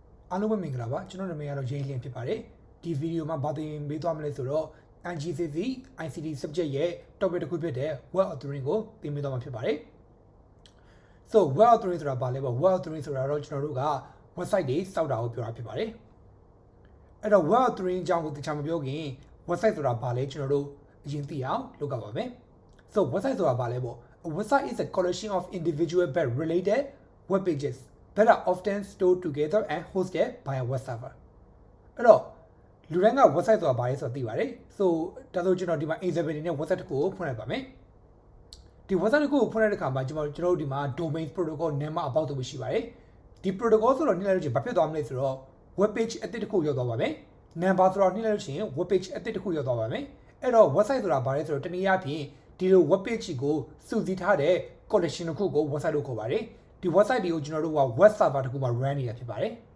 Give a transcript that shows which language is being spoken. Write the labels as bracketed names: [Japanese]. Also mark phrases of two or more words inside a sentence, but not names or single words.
[Burmese] အားလုံးပဲမင်္ဂလာပါကျွန်တော်နာမည်ကတော့ရင်းလင်းဖြစ်ပါတယ်ဒီဗီဒီယိုမှာဗာသင်ပေးသွားမလဲဆိုတော့ NGCC ICT subject ရဲ့ topic တစ်ခုဖြစ်တဲ့ [English] web authoring [Burmese] ကိုသင်ပေးသွားမှာဖြစ်ပါတယ် so [English] web authoring [Burmese] ဆိုတာဘာလဲပေါ့ [English] web authoring [Burmese] ဆိုတာတော့ကျွန်တော်တို့က website တွေစောက်တာ ကိုပြောတာဖြစ်ပါတယ်အဲ့တော့ [English] web authoring [Burmese] အကြောင်းကိုတခြားမပြောခင် website ဆိုတာဘာလဲကျွန်တော်တို့အရင်သိအောင်လုပ်ကြပါမယ် so website ဆိုတာဘာလဲပေါ့ [English] a website is a collection of individual but related web pages that are often stored together and hosted by a web server [Burmese] အဲ့တော့လူတိုင်းက [English] website [Burmese] ဆိုတာဘာလဲဆိုတော့သိပါတယ် [English] so [Burmese] ဒါဆိုကျွန်တော်ဒီမှာ example နဲ့ website တစ်ခုကိုဖွင့်လိုက်ပါမယ်ဒီ website တစ်ခုကိုဖွင့်လိုက်တဲ့အခါမှာကျွန်တော်တို့ဒီမှာ [English] domain protocol name about [Burmese] တို့ရှိပါတယ်ဒီ protocol ဆိုတော့နှိမ့်လိုက်လို့ချင်းဘာဖြစ်သွားမလဲဆိုတော့ [English] web page [Burmese] အသစ်တစ်ခုရောက်သွားပါမယ် number ဆိုတော့နှိမ့်လိုက်လို့ချင်း [English] web page [Burmese] အသစ်တစ်ခုရောက်သွားပါမယ်အဲ့တော့ website ဆိုတာဘာလဲဆိုတော့တနည်းအားဖြင့်ဒီလို [English] web page [Burmese] ကိုစုစည်းထားတဲ့ collection တစ်ခုကို website လို့ခေါ်ပါတယ်ဒီ website တွေကိုကျွန်တော်တို့က [English] web server [Burmese] တစ်ခုမှာ run နေတာဖြစ်ပါတယ်